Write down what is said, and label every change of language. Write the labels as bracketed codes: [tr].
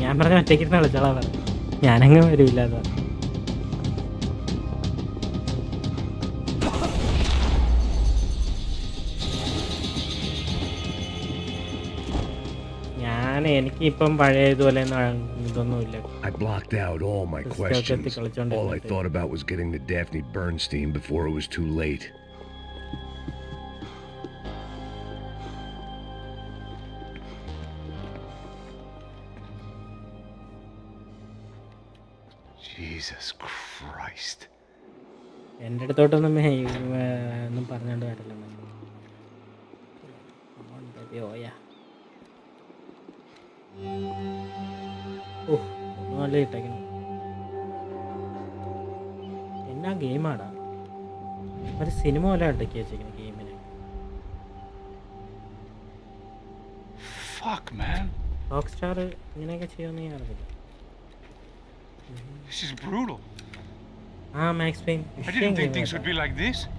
[ml] ഞാൻ പറഞ്ഞ ഒറ്റയ്ക്കിരുന്ന് കളിച്ചോളാൻ പറഞ്ഞു. ഞാനങ്ങ് വരില്ല. അത് എനിക്കിപ്പം പഴയ ഇതുപോലെ ഇതൊന്നുമില്ല. [en] I blocked out all my questions. All I thought about was getting to Daphne Bernstein before it was too late. Jesus Christ. [ml] എൻ്റെ അടുത്തോട്ടൊന്നും ഒന്നും പറഞ്ഞോണ്ട് വരില്ല. നല്ല ഇട്ടേക്കണം. എന്നാ ഗെയിമാടാ, ഒരു സിനിമ പോലെ അടക്കി വെച്ചേക്കണം ഗെയിമിന്. [en] Fuck, man. [ml] റോക്ക് സ്റ്റാർ ഇങ്ങനെയൊക്കെ ചെയ്യുമെന്ന് ഞാൻ അറിയില്ല. [en] This is brutal. Max pain. I didn't think things would be like this.